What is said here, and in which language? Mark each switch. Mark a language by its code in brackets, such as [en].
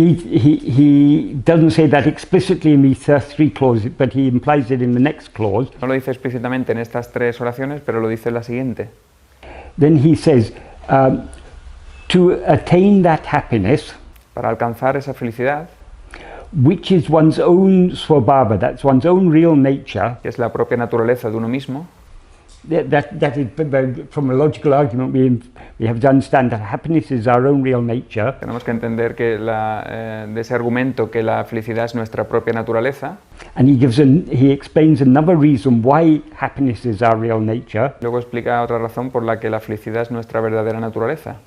[en] He doesn't say that explicitly in these three clauses, but he implies it in the next clause. [es] No lo dice explícitamente en estas tres oraciones, pero lo dice en la siguiente. [en] Then he says, to attain that happiness, [es] para alcanzar esa felicidad, [en] which is one's own swabhava, that's one's own real nature, [es] que es la propia naturaleza de uno mismo. [en] That is, from a logical argument, we have to understand that happiness is our own real nature. [es] Tenemos que entender que de ese argumento que la felicidad es nuestra propia naturaleza. [en] And he explains another reason why happiness is our real nature. [es] Luego explica otra razón por la que la felicidad es nuestra verdadera naturaleza.